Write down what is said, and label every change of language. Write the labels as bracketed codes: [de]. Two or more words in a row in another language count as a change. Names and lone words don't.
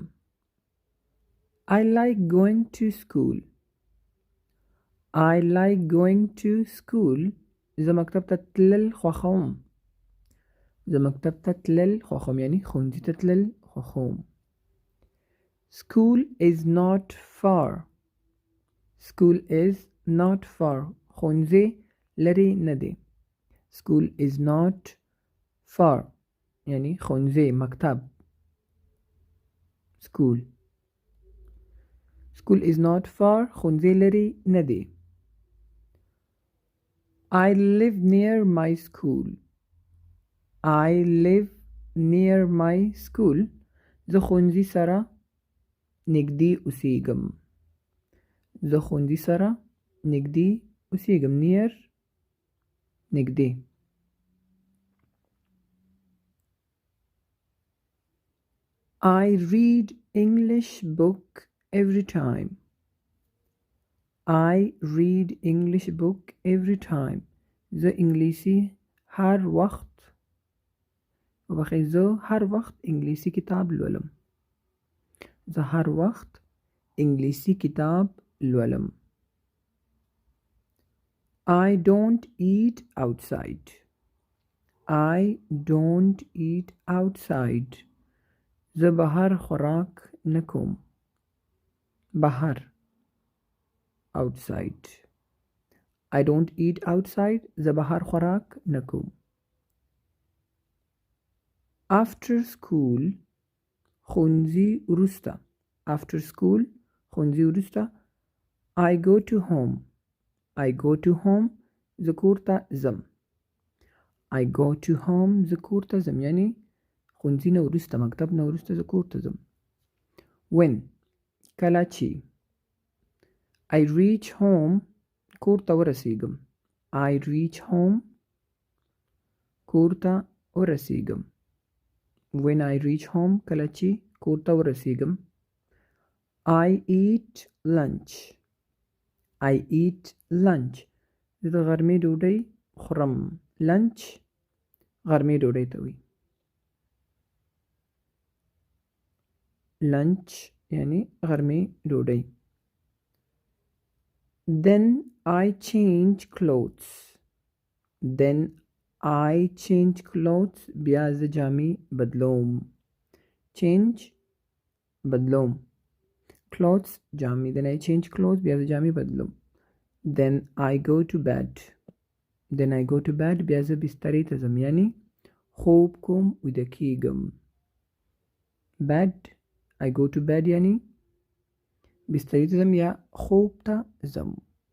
[en] I like going to school. I like going to school. [ps] زه مکتب ته تلل خوښوم. زه مکتب ته تلل خوښوم یعنی ښوونځي ته تلل خوښوم. [en] School is not far. School is not far. [ps] ښوونځي لرې نه دی. [en] School is not far [ps] یعنی ښوونځي مکتب. [en] School. School is not far. [ps] ښوونځي لرې نه دی. [en] I live near my school. I live near my school. [ps] زه ښوونځي سره نږدې اوسېږم. زه ښوونځي سره نږدې اوسېږم. near نږدې. [en] I read English book every time. I read English book every time. [ps] زه انګلیسي هر وخت زه هر وخت انګلیسي کتاب لولم. زه هر وخت انګلیسي کتاب لولم. [en] I don't eat outside. I don't eat outside. [ps] زه بهر خوراک نه کوم. بهر outside. [en] I don't eat outside. [ps] زه بهر خوراک نه کوم. [en] After school [ps] ښوونځي وروسته. [en] After school [ps] ښوونځي وروسته. [en] I go to home. I go to home. [ps] زه کور ته ځم. [en] I go to home. [ps] زه کور ته ځم یعنی ښوونځي نه وروسته مکتب نه وروسته زه کور ته ځم. When کله چې. [en] I reach home [ps] کور ته ورسېږم. [en] I reach home [ps] کور ته ورسېږم. [en] When I reach home [ps] کله چې کور ته ورسېږم. [en] I eat lunch. I eat lunch. [ps] زه د غرمې ډوډۍ خورم. lunch غرمې ډوډۍ ته وایي. lunch یعنی غرمې ډوډۍ. [en] then I change clothes. then I change clothes. [ps] بیا زه جامې بدلوم. change بدلوم. clothes جامې. then I change clothes. بیا زه جامې بدلوم. [en] then I go to bed. then I go to bed. [ps] بیا زه بسترې ته ځم یعنی خوب کوم، ویده کېږم. [en] bed I go to bed [ps] یعنی بسترې ته ځم یا خوب ته ځم.